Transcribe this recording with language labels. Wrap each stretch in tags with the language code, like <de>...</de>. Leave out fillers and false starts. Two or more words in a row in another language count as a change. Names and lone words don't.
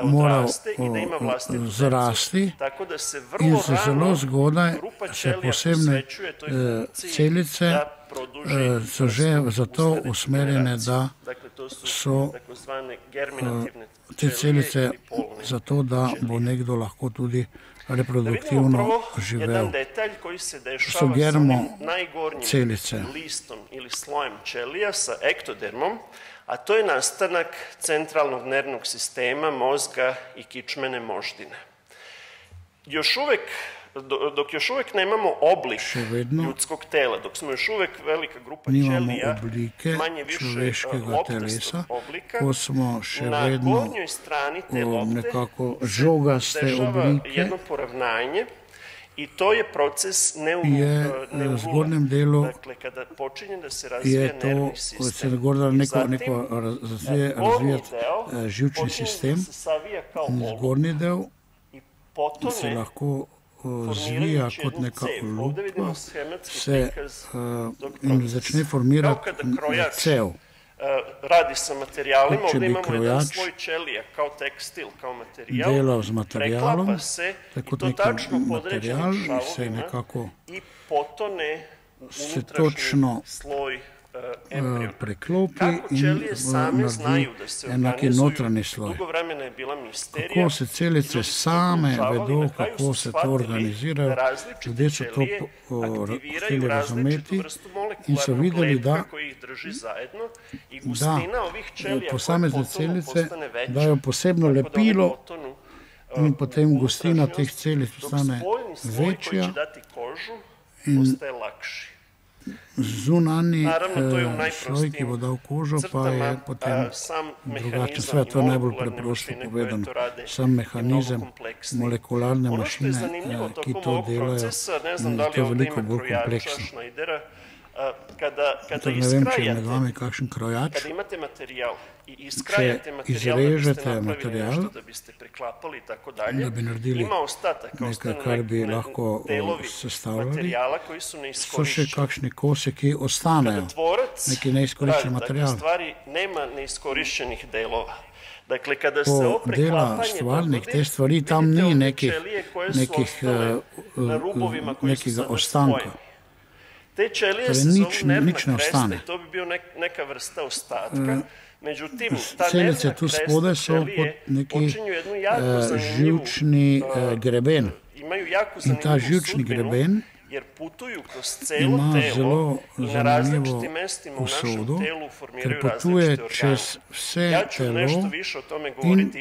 <sl>moral</sl> <sr>odraste i da ima vlastitu decu.</sr> <sl>zarasti</sl> <sr>Tako da se</sr> <sl>in</sl> <sr>vrlo</sr> <sl>se zelo</sl> <sr>rano</sr> <sl>zgodaj</sl> <sr>grupa</sr> <sl>se</sl> <sr>ćelija</sr> <sl>posebne</sl> <sr>posvećuje toj funkciji</sr> <sl>celice</sl> <sr>da produži</sr> <sl>so že</sl> <sr>vrstu</sr> <sl>za to</sl> <sr>u sledeću</sr> <sl>usmerjene,</sl> <sr>generaciju.</sr> <sl>da</sl> <sr>Dakle, to su</sr> <sl>so</sl> <sr>takozvane germinativne</sr> <sl>te</sl> <sr>ćelije</sr> <sl>celice</sl> <sr>ili polne</sr> <sl>zato, da bo nekdo lahko tudi</sl> <sr>Da vidimo</sr> <sl>reproduktivno</sl> <sr>prvo</sr> <sl>živel.</sl> <sr>jedan detalj koji se</sr> <sl>su</sl> <sr>dešava sa</sr> <sl>germo</sl> <sr>onim najgornjim</sr> <sl>celice.</sl> <sr>listom ili slojem ćelija sa ektodermom, a to je nastanak centralnog nervnog sistema, mozga i kičmene moždine. Dok još uvek nemamo oblik ljudskog tela, dok smo još uvek velika grupa</sr> <sl>Nimamo</sl> <sr>ćelija,</sr> <sl>oblike</sl> <sr>manje više</sr> <sl>človeškega</sl> <sr>loptastog</sr> <sl>telesa,</sl> <sr>oblika,</sr> <sl>ko smo še</sl> <sr>na</sr> <sl>vedno</sl> <sr>gornjoj strani te lopte</sr> <sl>nekako žogaste</sl> <sr>dešava</sr> <sl>oblike,</sl> <sr>jedno poravnanje i to je proces</sr> <sl>je v zgornjem delu</sl> <sr>dakle, kada počinje da se razvija</sr> <sl>je to,</sl> <sr>nervni</sr> <sl>se</sl> <sr>sistem.</sr> <sl>zgorda neko</sl> <sr>Gornji</sr> <sl>razvijati</sl> <sr>deo</sr> <sl>živčni</sl> <sr>počinje</sr> <sl>sistem,</sl> <sr>da se savija kao</sr> <sl>in</sl> <sr>oluk</sr> <sl>zgornji del</sl> <sr>i</sr> <sl>se</sl> <sr>potone</sr> <sl>lahko zvija</sl> <sr>formirajući</sr> <sl>kot</sl> <sr>jednu</sr> <sl>neka</sl> <sr>cev. Ovde vidimo</sr> <sl>lupa</sl> <sr>schematski</sr> <sl>se</sl> <sr>prikaz tog</sr> <sl>in</sl> <sr>procesa.</sr> <sl>začne formirati</sl> <sr>Kao kada krojač</sr> <sl>cev.</sl> <sr>radi sa materijalima,</sr> <sl>Če</sl> <sr>ovde</sr> <sl>bi</sl> <sr>imamo jedan</sr> <sl>krojač</sl> <sr>sloj ćelija kao tekstil, kao materijal,</sr> <sl>delal z materialom,</sl> <sr>preklapa se</sr> <sl>tako</sl> <sr>i to</sr> <sl>neki</sl> <sr>tačno</sr> <sl>material</sl> <sr>podređenim</sr> <sl>in se</sl> <sr>šavovima</sr> <sl>nekako</sl> <sr>i potone u</sr> <sl>se</sl> <sr>unutrašnji</sr> <sl>točno</sl> <sr>sloj embriona.</sr> <sl>preklopi</sl> <sr>Kako</sr> <sl>in</sl> <sr>ćelije same</sr> <sl>naredi</sl> <sr>znaju da se</sr> <sl>enaki</sl> <sr>organizuju,</sr> <sl>notranji sloj.</sl> <sr>dugo vremena je bila misterija.</sr> <sl>Kako se celice</sl> <sr>Ljudi su to</sr> <sl>same</sl> <sr>proučavali,</sr> <sl>vedo,</sl> <sr>na kraju</sr> <sl>kako</sl> <sr>su</sr> <sl>se to</sl> <sr>shvatili</sr> <sl>organizirajo,</sl> <sr>da različite</sr> <sl>ljudje so to</sl> <sr>ćelije</sr> <sl>hteli</sl> <sr>aktiviraju različitu</sr> <sl>razumeti</sl> <sr>vrstu</sr> <sl>in so</sl> <sr>molekularnog</sr> <sl>videli,</sl> <sr>lepka</sr> <sl>da</sl> <sr>koji ih drži zajedno i gustina ovih ćelija koje</sr> <sl>posamezne</sl> <sr>potonu</sr> <sl>celice</sl> <sr>postane veća,</sr> <sl>dajo posebno</sl> <sr>tako da one</sr> <sl>lepilo</sl> <sr>potonu</sr> <sl>in potem</sl> <sr>u</sr> <sl>gustina teh</sl> <sr>unutrašnjost,</sr> <sl>celic</sl> <sr>dok</sr> <sl>postane</sl> <sr>spoljni sloj koji</sr> <sl>večja</sl> <sr>će dati kožu</sr> <sl>in</sl> <sr>postaje lakši.</sr> <sl>zunanji</sl> <sr>Naravno, to je u</sr> <sl>sloj, ki bo dal kožo, pa je</sl> <sr>crtama,</sr> <sl>potem</sl> <sr>sam</sr> <sl>drugačen.</sl> <sr>mehanizam</sr> <sl>Sve to je</sl> <sr>i</sr> <sl>najbolj</sl> <sr>molekularne</sr> <sl>preprosto</sl> <sr>mašine koje</sr> <sl>povedano.</sl> <sr>to rade</sr> <sl>Sam mehanizem,</sl> <sr>je mnogo kompleksniji.</sr> <sl>molekularne</sl> <sr>Ono što je</sr> <sl>mašine,</sl> <sr>zanimljivo</sr> <sl>ki</sl> <sr>tokom</sr> <sl>to</sl> <sr>ovog</sr> <sl>delajo,</sl> <sr>procesa, ne znam da li</sr> <sl>to je</sl> <sr>ovde</sr> <sl>veliko</sl> <sr>ima</sr> <sl>bolj</sl> <sr>krojača,</sr> <sl>kompleksno.</sl> <sr>šnajdera, kada</sr> <sl>ne vem, če je med vami kakšen krojač,</sl> <sr>kada imate materijal i</sr> <sl>če</sl> <sr>iskrajate materijal</sr> <sl>izrežete material,</sl> <sr>da biste preklapali i tako dalje,</sr> <sl>da bi naredili</sl> <sr>ima ostatak,</sr> <sl>nekaj, kar bi lahko</sl> <sr>delovi</sr> <sl>sestavljali,</sl> <sr>materijala koji su</sr> <sl>so še</sl> <sr>neiskorišćeni.</sr> <sl>kakšni kosi, ki ostanejo,</sl> <sr>Kada tvorac</sr> <sl>neki neiskoriščen</sl> <sr>radi</sr> <sl>materijal.</sl> <sr>takve stvari, nema neiskorišćenih delova. Dakle, kada se</sr> <sl>Ko</sl> <sr>ovo</sr> <sl>dela</sl> <sr>preklapanje</sr> <sl>stvarnik</sl> <sr>dogodi,</sr> <sl>te stvari, tam</sl> <sr>vidite</sr> <sl>ni</sl> <sr>ovdje</sr> <sl>nekih,</sl> <sr>ćelije koje su</sr> <sl>nekih</sl> <sr>ostale na rubovima koji su</sr> <sl>nekega</sl> <sr>sada</sr> <sl>ostanka.</sl> <sr>spojeni. Te ćelije</sr> <sl>Torej,</sl> <sr>se zovu</sr> <sl>nič</sl> <sr>nervna</sr> <sl>ne</sl> <sr>kresta</sr> <sl>ostane.</sl> <sr>i to bi bio neka vrsta ostatka. Međutim, ta</sr> <sl>Celice</sl> <sr>nervna</sr> <sl>tu</sl> <sr>kresta</sr> <sl>spodaj so kot</sl> <sr>ćelije</sr> <sl>neki</sl> <sr>počinju jednu jako zanimljivu,</sr> <sl>živčni greben.</sl> <sr>imaju jako</sr> <sl>In</sl> <sr>zanimljivu</sr> <sl>ta živčni</sl> <sr>sudbinu,</sr> <sl>greben</sl> <sr>jer putuju kroz celo</sr> <sl>ima</sl> <sr>telo</sr> <sl>zelo</sl> <sr>i na</sr> <sl>zanimljivo</sl> <sr>različitim mestima u našem</sr> <sl>usodo,</sl> <sr>telu formiraju</sr> <sl>ker potuje</sl> <sr>različite organe.</sr> <sl>čez vse</sl> <sr>Ja ću nešto</sr> <sl>telo</sl> <sr>više o tome</sr> <sl>in</sl> <sr>govoriti</sr>